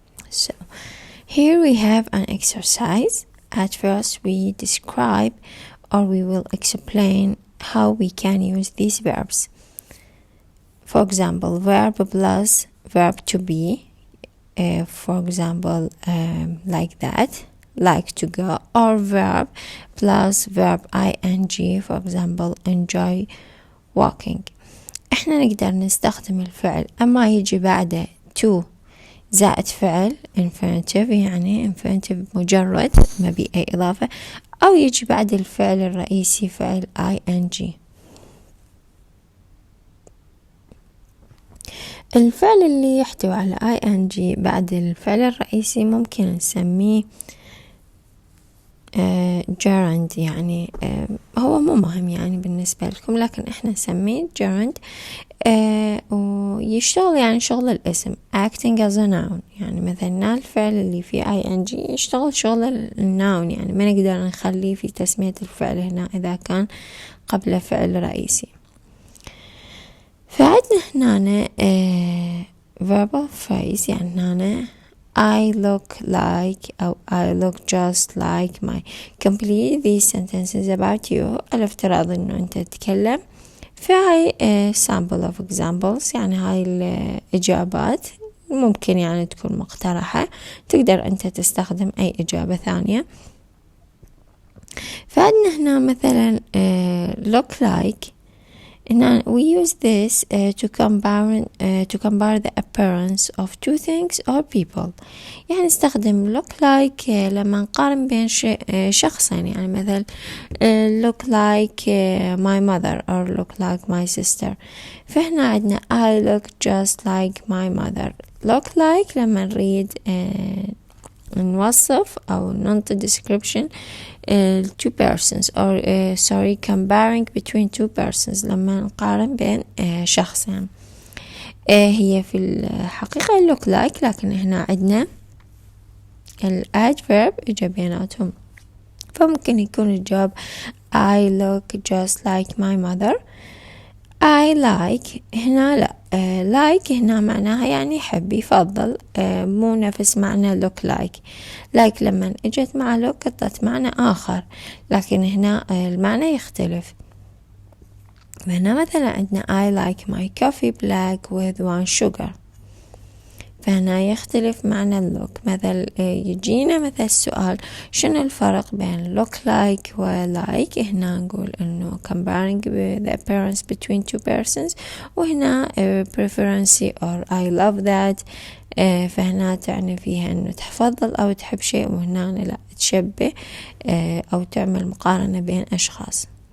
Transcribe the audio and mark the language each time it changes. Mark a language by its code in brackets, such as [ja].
[en] So here we have an exercise. At first we describe or we will explain how we can use these verbs. For example, verb plus verb to be, for example, like that, like to go, or verb plus verb ing, for example, enjoy walking. [ar] احنا نقدر نستخدم الفعل اما يجي بعده to زائد فعل infinitive، يعني infinitive مجرد ما بي اي اضافة، او يجي بعد الفعل الرئيسي فعل ing. الفعل اللي يحتوي على ing بعد الفعل الرئيسي ممكن نسميه gerund، يعني هو مو مهم يعني بالنسبة لكم، لكن احنا نسميه gerund، ويشتغل يعني شغل الاسم [en] acting as a noun. [ar] يعني مثلا الفعل اللي فيه ing يشتغل شغل الناون، يعني ما نقدر نخليه في تسمية الفعل هنا إذا كان قبل فعل رئيسي. [en] فعندنا هنا verbal phrase، يعني هنا I look like أو I look just like my. Complete these sentences about you. [ar] الافتراض إنه أنت تتكلم، فهاي [en] sample of examples، [ar] يعني هاي الإجابات ممكن يعني تكون مقترحة، تقدر أنت تستخدم أي إجابة ثانية. فعندنا هنا مثلا look like. [en] Now we use this to compare the appearance of two things or people. [ar] يعني نستخدم look like لما نقارن بين شخصين، يعني مثل [en] look like my mother or look like my sister. [ar] فهنا عندنا [en] I look just like my mother. look like لما نريد نوصف أو ننطي description two persons or comparing between two persons، [ar] لما نقارن بين شخصين. هي في الحقيقة look like، لكن هنا عندنا adverb إجا بيناتهم، فممكن يكون الجواب [en] I look just like my mother. [ar] I like هنا لا، like هنا معناها يعني يحب يفضل، مو نفس معنى look like. like لما اجت مع look قطت معنى آخر، لكن هنا المعنى يختلف. [en] هنا مثلا عندنا I like my coffee black with 1 sugar، [ar] فهنا يختلف معنى [en] look. [ar] مثل يجينا مثل السؤال شنو الفرق بين look like و like، هنا نقول انه [en] comparing the appearance between two persons، وهنا preference or I love that. [ar] فهنا تعني فيها انه تفضل او تحب شيء، وهنا لا تشبه او تعمل مقارنة بين اشخاص.